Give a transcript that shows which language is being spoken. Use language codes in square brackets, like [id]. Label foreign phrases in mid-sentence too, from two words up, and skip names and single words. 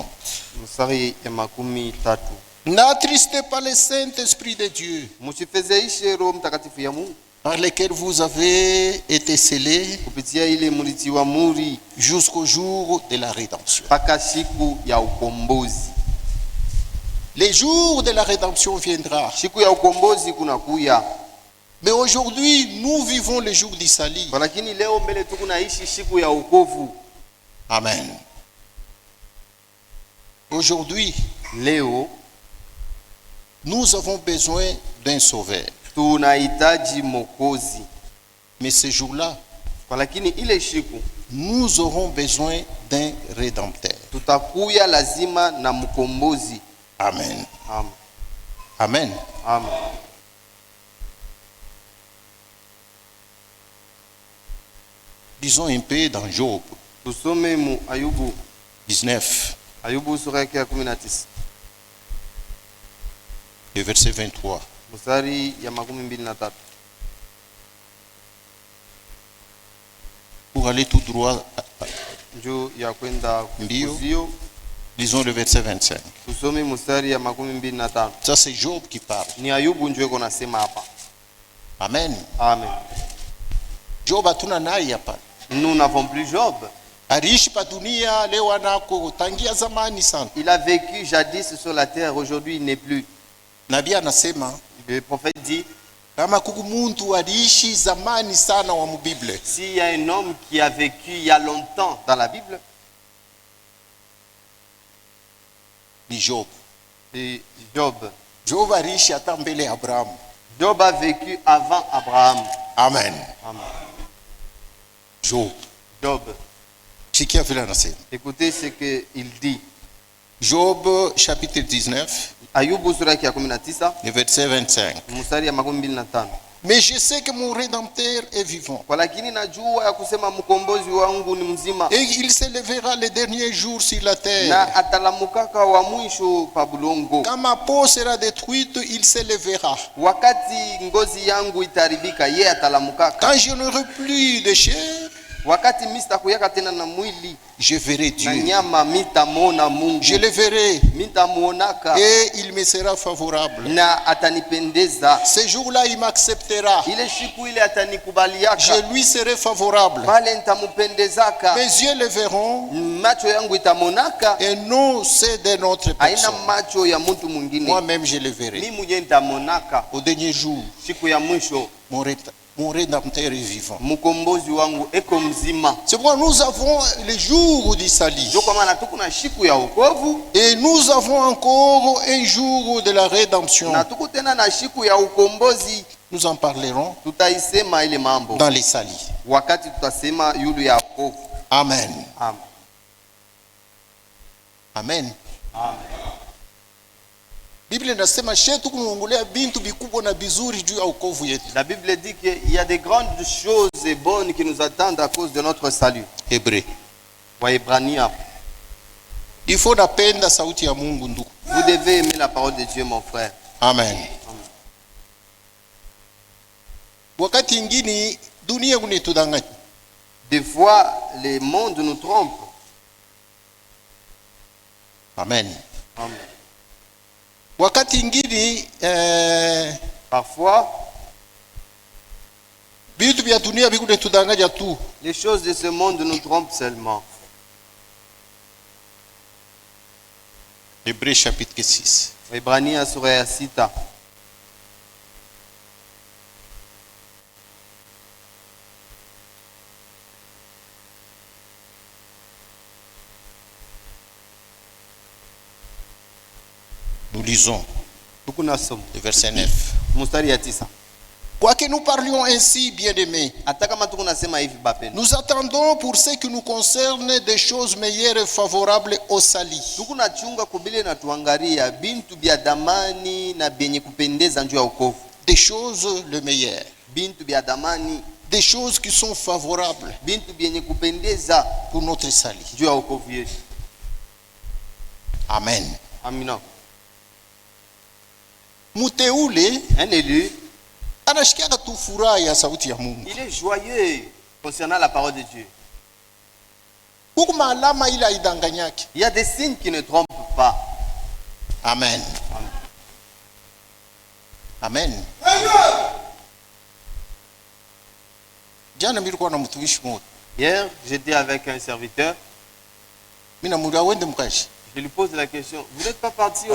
[sw] mstari ya 13. [fr] N'attristez pas le Saint-Esprit de Dieu, [sw] Msifedheishe Roho Mtakatifu ya Mungu, [fr] par lequel vous avez été scellés [sw] kupitia ile mulitiwa muri [fr] jusqu'au jour de la rédemption. [sw] mpaka siku ya ukombozi. [fr] Le jour de la rédemption viendra. [sw] Siku ya ukombozi kunakuya. [fr] Mais aujourd'hui, nous vivons le jour du salut. [sw] Lakini leo mbele tu kunaishi siku ya wokovu. [fr] Amen. Aujourd'hui, [sw] Leo [fr] nous avons besoin d'un sauveur. [sw] tunahitaji Mwokozi. [fr] Mais ce jour-là, [sw] Lakini ile siku [fr] nous aurons besoin d'un rédempteur. [sw] tutakuya lazima na mkombozi. Amen. Amen. Amen. Amen. [fr] Disons un peu dans Job [sw] Tusome mu Ayubu, 19, Ayubu sura yake ya 19, [fr] le verset 23. [sw] mstari ya 23. [fr] Pour aller tout droit [sw] juu ya kwenda Ndio. kuzio. [fr] Lisons le verset 25. [sw] Tusome mstari ya 25. [fr] Ça c'est Job qui parle. [sw] Ni Ayubu ndio iko nasema hapa. Amen. Amen. Job hatuna naye hapa. [fr] Nous n'avons plus Job. [sw] Aliishi pa dunia, leo anako tangia zamani sana. [fr] Il a vécu jadis sur la terre, aujourd'hui il n'est plus. [sw] Nabii anasema [fr] Le prophète dit, [sw] kama kuku muntu aliishi zamani sana wa mubible, [fr] s'il y a un homme qui a vécu il y a longtemps dans la Bible, [sw] ni Job. [fr] c'est Job. [sw] Job aliishi hata mbele ya Abrahamu. [fr] Job a vécu avant Abraham. Amen. Amen. Job. Job. [sw] Sikia vile anasema. [fr] Écoutez ce qu'il dit. Job chapitre 19, [sw] Ayubu sura ya 19, [fr] le verset 25. [sw] mstari ya 25. [fr] Mais je sais que mon rédempteur est vivant. [sw] Kwa lakini najua ya kusema mkombozi wangu ni mzima, [fr] Et il s'élèvera les derniers jours sur la terre. [sw] na atalamukaka wa mwisho pa bulongo. [fr] Quand ma peau sera détruite, il s'élèvera. [sw] Wakati ngozi yangu itaribika, ye atalamukaka. [fr] Quand je n'aurai plus de chair, [sw] Wakati mista kuyaka tena na mwili [fr] je verrai [sw] na [fr] Dieu. [sw] nyama, mitamwona Mungu, [fr] Je le verrai [sw] mitamwonaka [fr] et il me sera favorable. [sw] na atanipendeza. [fr] Ce jour-là, il m'acceptera. [sw] Ile siku ile atanikubaliaka, [fr] Je lui serai favorable. [sw] pale nitamupendezaka. [fr] Mes yeux le verront [sw] Macho yangu itamonaka, [fr] et non c'est de notre [sw] haina [fr] personne. [sw] macho ya mtu mwingine. [fr] Moi-même, je le verrai. [sw] Mimi mwenyewe nitamonaka [fr] Au dernier jour, [sw] siku ya mwisho. [fr] mon rédempteur est vivant. [sw] Mkombozi wangu eko mzima. [fr] C'est pourquoi nous avons le jour du salut. [sw] Ndio kwa maana tuko na siku ya wokovu [fr] Et nous avons encore un jour de la rédemption. [sw] na tuko tena na siku ya ukombozi. [fr] Nous en parlerons [sw] Tutaisema ile mambo [fr] dans les salis. [sw] wakati tutasema yulu ya wokovu. Amen. Amen. Amen. Amen. Biblia inasema shetu kuongolea bintu vikubwa na bizuri juu ya wokovu yetu. [fr] La Bible dit qu'il y a des grandes choses bonnes qui nous attendent à cause de notre salut. Hébreu. [sw] Waebrania. [fr] Il faut [sw] napenda sauti ya Mungu ndugu. [fr] Vous devez aimer la parole de Dieu, mon frère. Amen. [sw] Wakati ingine dunia kunitudanganya. [fr] Des fois, le monde nous trompe. Amen. Amen. [sw] Wakati ingine [fr] Parfois, [sw] vitu vya dunia vikunitudanganya tu. [fr] les choses de ce monde nous trompent seulement. Hébreu chapitre 6. [sw] Waebrania sura ya 6. [fr] Nous lisons [sw] Tuko nasoma [fr] le verset 9. [sw] mstari ya 9. [fr] Quoique nous parlions ainsi, bien-aimés, [sw] Hata kama tuko nasema hivi bapenda, [fr] nous attendons pour ce qui nous concerne des choses meilleures et favorables au salut. [sw] tuko nachunga kubile na tuangalia bintu bya damani na byenye kupendeza njuu ya wokovu. [fr] Des choses le meilleur. [sw] Bintu bya damani, [fr] Des choses qui sont favorables [sw] bintu byenye kupendeza [fr] pour notre salut. [sw] njuu ya wokovu yetu. [fr] Amen. [sw] Amina. Muteule [fr] Un élu, [sw] anashikiaka tu furaha ya sauti ya Mungu. [fr] il est joyeux concernant la parole de Dieu. [sw] Huku maalama ile haidanganyaki. [fr] Il y a des signes qui ne trompent pas. Amen. Amen. [sw] Jana nilikuwa na mtumishi mmoja. [fr] Hier, j'étais avec un serviteur. [sw] Mimi namuuliza wende mkashi. [fr] Je lui pose la question, vous n'êtes pas parti au